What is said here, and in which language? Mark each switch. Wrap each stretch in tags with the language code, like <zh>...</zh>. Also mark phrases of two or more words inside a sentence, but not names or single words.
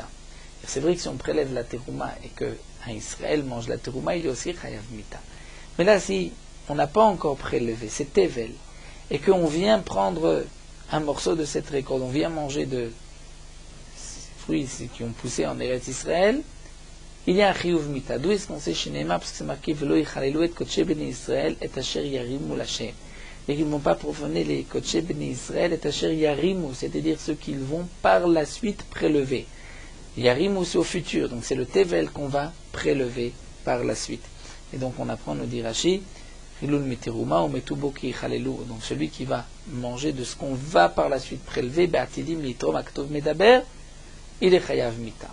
<fr>C'est vrai que si on prélève la terouma et qu'un Israël mange la terouma, il y a aussi</fr> <he>חייב מיתה.</he> <fr>Mais là, si on n'a pas encore prélevé, c'est tevel, et qu'on vient prendre un morceau de cette récolte, on vient manger de fruits qui ont poussé en Eretz Israël, il y a un</fr> <he>חיוב מיתה.</he> <fr>D'où est-ce qu'on sait chez Neymar? Parce que c'est marqué</fr> <he>ולא יחללו את קדשי בני ישראל את אשר ירימו לה.</he> <fr>Et qu'ils ne vont pas profaner les</fr> <he>קדשי בני ישראל את אשר ירימו,</he> <fr>c'est-à-dire ceux qu'ils vont par la suite prélever. Yarimu c'est au futur, donc c'est le tevel qu'on va prélever par la suite. Et donc on apprend, nous dit Rashi, donc celui qui va manger de ce qu'on va par la suite prélever, il est</fr> <he>חייב מיתה.</he>